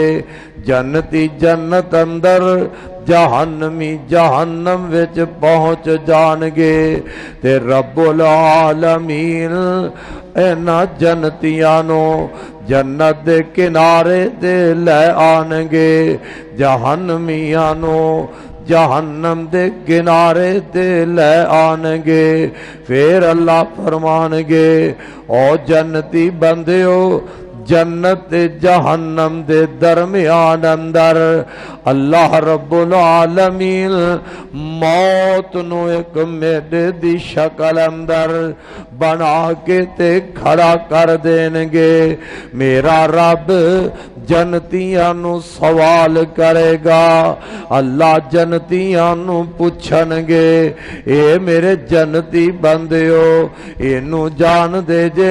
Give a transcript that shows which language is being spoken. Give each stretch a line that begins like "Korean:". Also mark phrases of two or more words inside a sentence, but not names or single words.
Punjabi: جنتی جنت اندر، جہنمی جہنم وچ پہنچ جان گے، تے
Arabic: رب العالمین
Punjabi: اینا جنتیانو جنت دے کنارے دے لے آن گے، جہنمیانو جہنم دے کنارے دے لے آن گے۔ پھر اللہ فرمان گے، او جنتی بندیو جنت جہنم دے درمیان اندر اللہ
Arabic: رب العالمين
Punjabi: موت نوں ایک میڈھے دی شکل اندر بنا کے تے کھڑا کر دینگے. میرا رب جنتیاں نوں سوال کرے گا. اللہ جنتیاں نوں پچھن گے، اے میرے جنتی بندیو اینوں جان دے جے?